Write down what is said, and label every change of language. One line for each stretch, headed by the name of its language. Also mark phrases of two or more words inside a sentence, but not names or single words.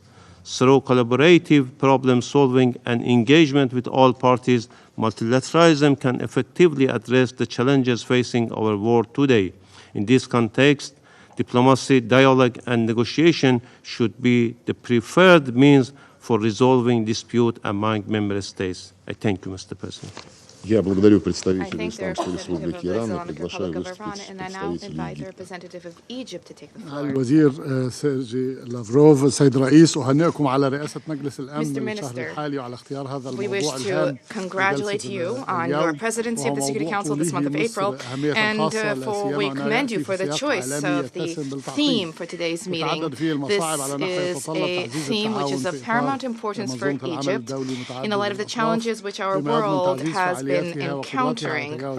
English: Through collaborative problem solving and engagement with all parties, multilateralism can effectively address the challenges facing our world today. In this context, diplomacy, dialogue, and negotiation should be the preferred means for resolving dispute among member states. I thank you, Mr. President.
Russian: Я благодарю представителя Исламской Республики Иран и приглашаю выступить представителя
Arabic: الوزير سيرجي لافروف. السيد الرئيس، أهنئكم على رئاسة مجلس الأمن للشهر الحالي وعلى اختيار هذا الموضوع الهام.
English: We wish to congratulate you on your presidency of the Security Council this month of April, and we commend you for the choice of the theme for today's meeting. This is a theme which is of paramount importance for Egypt in the light of the challenges which our world has been encountering.